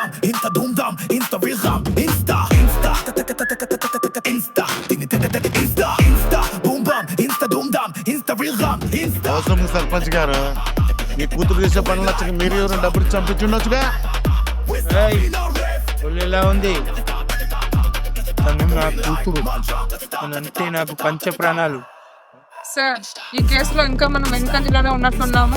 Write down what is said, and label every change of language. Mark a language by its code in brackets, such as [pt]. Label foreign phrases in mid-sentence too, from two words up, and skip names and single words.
[te] insta doom dam, insta wilram, insta insta insta boom bam, insta doom dam, insta wilram, insta. అవసరం ఉంది సర్పంచ్ గారు, మీ కూతురు చేసే పనులు నచ్చక మీరు ఎవరు డబ్బులు చంపించుండొచ్చుగా. ఎలా ఉంది? తను నా కూతురు, అంటే నాకు పంచ ప్రాణాలు. సార్ ఈ కేసులో ఇంకా మనం వెనుకంజలోనే ఉన్నట్లున్నాము.